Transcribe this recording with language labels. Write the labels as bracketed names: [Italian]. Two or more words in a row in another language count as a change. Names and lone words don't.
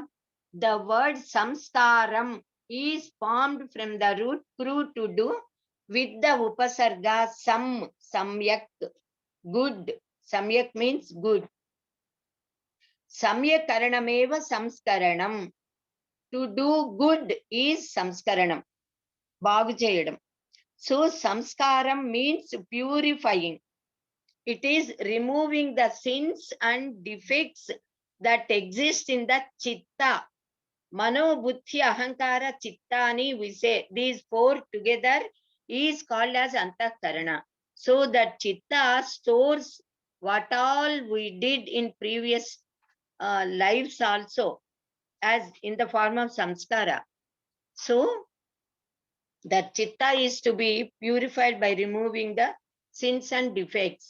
[English] The word samskaram is formed from the root kru, to do, with the upasarga samyak, good. Samyak means good. [Sanskrit] सम्यक्करणमेव संस्करणम्. [English] To do good is samskaranam. [Telugu] బాగు చేయడం. [English] So samskaram means purifying. It is removing the sins and defects that exist in the chitta. [Sanskrit] मनो, बुद्धि, अहंकार, चित्तानि, [English] we say these 4 together is called as antakarana. So that chitta stores what all we did in previous lives also, as in the form of samskara. So that chitta is to be purified by removing the sins and defects.